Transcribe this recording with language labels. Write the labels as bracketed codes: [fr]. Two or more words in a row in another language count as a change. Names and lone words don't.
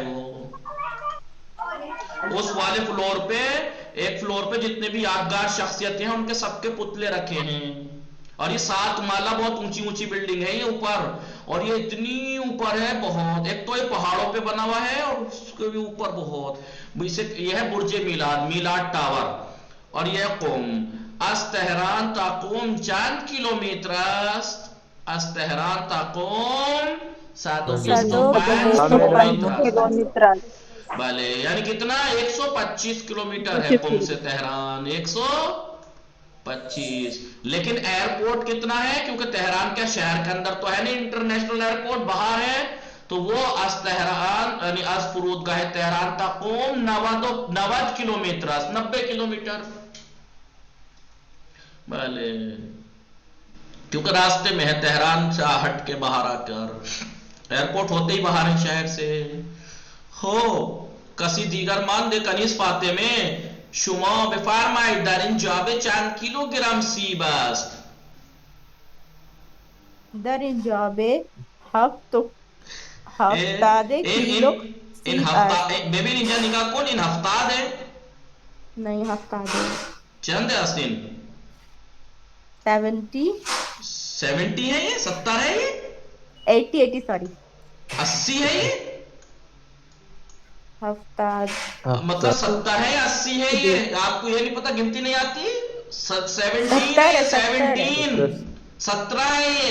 [ur] وہ اس والے فلور پہ ایک فلور پہ جتنے بھی یادگار شخصیتیں ہیں ان کے سب کے پتلے رکھے ہیں. اور یہ 7 مالا بہت اونچی بلڈنگ ہے یہ اوپر. اور یہ اتنی اوپر ہے بہت. ایک تو یہ پہاڑوں پہ بنا ہوا ہے اور اس کے بھی اوپر بہت. یہ ہے برج میلاد میلاد ٹاور. اور یہ [fa] قم از تهران تا قم چند کیلومتر است؟ از تهران تا قم [ur] 125 کلومیٹر. بھلے یعنی کتنا 125 کلومیٹر ہے قم سے تہران 125. لیکن ایئرپورٹ کتنا ہے کیونکہ تہران کے شہر کے اندر تو ہے نہیں انٹرنیشنل ایئرپورٹ باہر ہے تو وہ [fa] از تہران یعنی از فرودگاہ تہران تا قم [ur] 90 کلومیٹر 90 کلومیٹر بھلے کیونکہ راستے میں ہے تہران سے ہٹ کے باہر آ کر ایئرپورٹ ہوتے ہی باہر ہے شہر سے ہو کسی دیگر [fa] مانده کنیز فاطمه شما بفرمایید در این جعبه چند کیلوگرم سیب است در این جعبه 70 کیلو این ببین اینجا نگاه کن این 70 ہے [ur] نہیں 70 [fa] چند هستین 70 [ur] ہے یہ 70 ہے یہ 80 سوری 80 ہے یہ 70 مطلب 70 ہے یا 80 ہے یہ آپ کو یہ نہیں پتا گنتی نہیں آتی 17 ہے یہ